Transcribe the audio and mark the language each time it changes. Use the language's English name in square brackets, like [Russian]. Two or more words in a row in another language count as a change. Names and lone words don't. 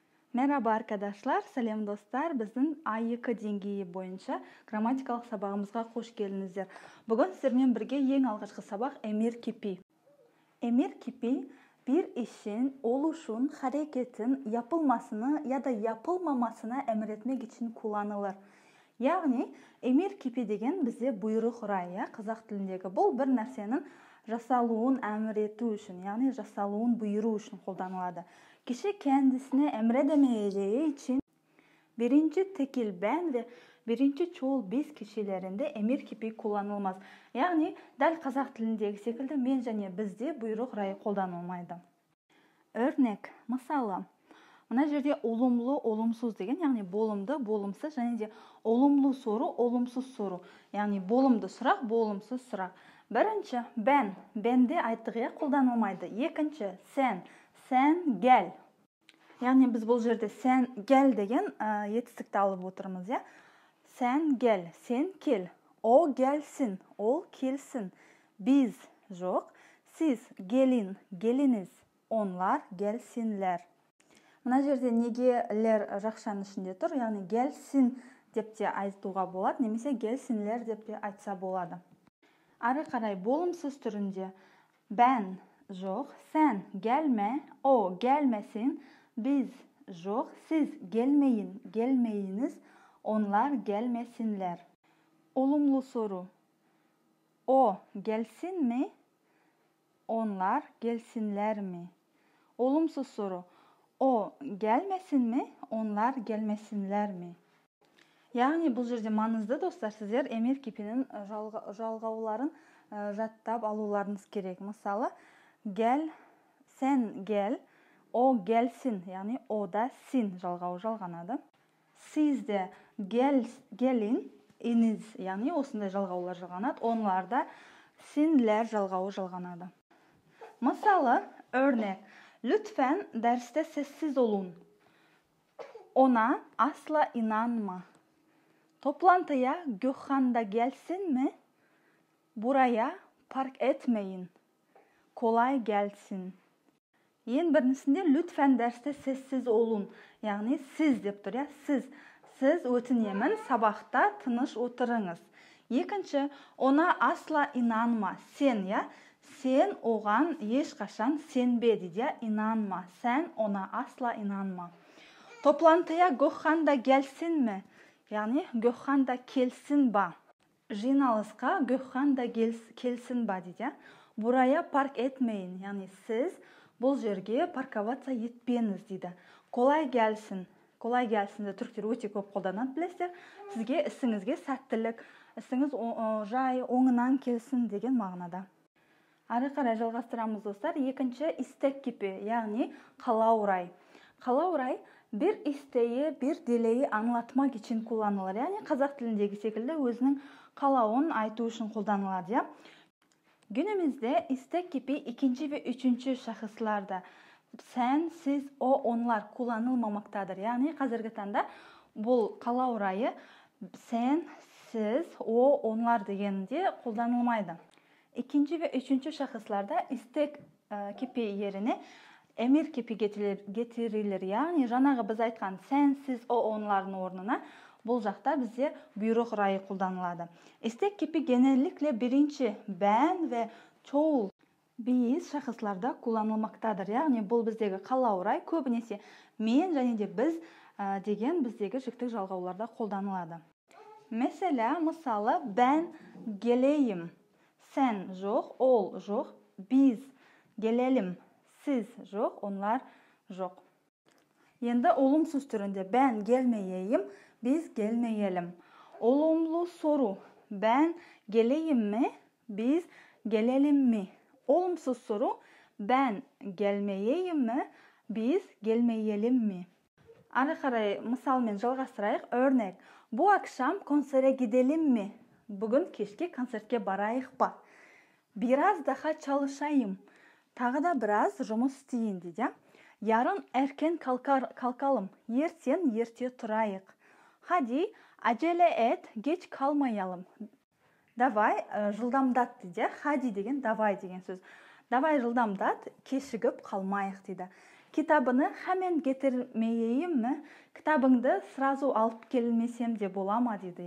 [Turkish] Merhaba arkadaşlar, [Kazakh] сәлем достар. Біздің A2 деңгейі бойынша грамматикалық сабағымызға қош келдіңіздер. Бүгін сіздермен бірге ең алғашқы сабақ [Turkish] emir kipi. Emir kipi bir işin, oluşun, hareketin yapılmasını ya da yapılmamasına emretmek için kullanılır. [Kazakh] Яғни, [Turkish] emir kipi [Kazakh] деген бізде бұйрық рай, қазақ тіліндегі. Бұл бір нәрсенің жасалуын әмір ету үшін, яғни жасалуын бұйыру үшін қолданылады. [Turkish] Kişi kendisine emredemeyeceği için birinci tekil ben ve birinci çoğul biz kişilerinde emir kipi kullanılmaz. [Kazakh] Yani дәл қазақ тіліндегі секілді мен және бізде бұйрық райы қолданылмайды. Örnek, мысалы, мына жерде [Turkish] olumlu, olumsuz [Kazakh] деген, яғни болымды, болымсыз және де [Turkish] olumlu soru, olumsuz soru. [Kazakh] Яғни болымды сұрақ, болымсыз сұрақ. Бірінші, бәнде айттығы қолданылмайды. Екінші, [Turkish] sen gel. [Kazakh] Яғни біз бұл жерде [Turkish] sen gel [Kazakh] деген етістікті алып отырмыз, я? [Turkish] Sen gel, [Kazakh] сен кел. [Turkish] O gelsin, [Kazakh] ол келсін. Біз жоқ, [Turkish] siz gelin, гелiniz. Onlar gelsinler. [Kazakh] Мына жерде неге лер жақшаның ішінде тұр, яғни гәлсін деп те айтуға болады, немесе гелсінлер деп те айтса болады. Ары қарай болымсыз түрінде [Turkish] бән жоқ, sen gelme, o gelmesin, biz жоқ, siz gelmeyin, gelmeyiniz, onlar gelmesinler. Olumlu soru. O gelsin mi? Onlar gelsinler mi? Olumsuz soru. O gelmesin mi? Onlar gelmesinler mi? [Kazakh] Яғни бұл жерде маңызды достар, сіздер эмир кипінің жалғауларын жаттап алуларыңыз керек. Мысалы, гәл, [Turkish] sen gel, o gelsin, [Kazakh] яғни о да син жалғауы жалғанады. Сізде гәлин, iniz, яғни осындай жалғаулар жалғанады. Онларда синлер жалғауы жалғанады. Мысалы, [Turkish] örnek, lütfen derste sessiz olun. Ona asla inanma. Toplantıya Gökhan da gelsin mi? Buraya park etmeyin. Kolay gelsin. [Kazakh] Ең біріншісінде [Turkish] lütfen derste sessiz olun. [Kazakh] Яғни сіз деп тұр, Сіз өтінемін, сабақта тыныш отырыңыз. Екінші, [Turkish] ona asla inanma. [Kazakh] Сен оған ешқашан сенбе дейді, [Turkish] inanma. Sen ona asla inanma. Toplantıya Gökhan da gelsin mi? [Kazakh] Яғни Gökhan da келсін ба. Жиналысқа Gökhan da келсін ба дейді. [Turkish] Buraya park etmeyin. [Kazakh] Яғни сіз бұл жерге парковаться етпеңіз дейді. [Turkish] Kolay gelsin. Kolay gelsinді [Kazakh] түріктер өте көп қолданады, білесіздер. Сізге ісіңізге сәттілік, ісіңіз жай, оңынан келсін деген мағынада. Ары қарай жалғастырамыз достар. [Turkish] Екінші istek kipi, [Kazakh] яғни қалау рай. Қалау рай [Turkish] bir isteği, bir dileği anlatmak için kullanılır. [Kazakh] Яғни қазақ тіліндегі секілді өзінің қалауын айту үшін қолданылады, [Turkish] ya. Günümüzde istek kipi ikinci ve üçüncü şahıslarda sen, siz, o, onlar kullanılmamaktadır. [Kazakh] Yani қазіргі таңда бұл қалау райы [Turkish] sen, siz, o, onlar [Kazakh] degенде қолданылмайды. [Turkish] İkinci ve üçüncü şahıslarda istek kipi yerine emir kipi getirilir. [Kazakh] Yani жаңағы біз айтқан [Turkish] sen, siz, o, onların [Kazakh] орнына бұл жақта бізде бұйрық райы қолданылады. [Turkish] İstek kipi genellikle birinci ben ve çoğul biz şahıslarda kullanılmaktadır. [Kazakh] Яғни бұл біздегі қалау рай көбінесе мен және де біз деген біздегі жіктік жалғауларда қолданылады. Мысалы, [Turkish] ben geleyim. [Kazakh] Sen жоқ, ол жоқ, [Turkish] biz gelelim. Siz жоқ, onlar жоқ. Енді olumsuz түрінде ben gelmeyeyim, biz gelmeyelim. Olumlu soru. Ben geleyim mi? Biz gelelim mi? Olumsuz soru. Ben gelmeyeyim mi? Biz gelmeyelim mi? [Kazakh] Ары қарай мысалмен жалғастырайық. [Turkish] Örnek. Bu akşam konsere gidelim mi? [Kazakh] Бүгін кешке концертке барайық па? [Turkish] Biraz daha çalışayım. [Kazakh] Тағы да біраз жұмыс істейін дейді. [Turkish] Yarın erken kalkalım. [Kazakh] Ертең ерте тұрайық. [Turkish] Hadi acele et, geç kalmayalım. [Kazakh] Давай жылдамдат дейді. Hadi деген давай деген сөз. Давай жылдамдат, кешігіп қалмайық дейді. [Turkish] Китабыны hemen getirmeyeyim mi? [Kazakh] Kitabыңды сразу алып келмесем де бола ма дейді.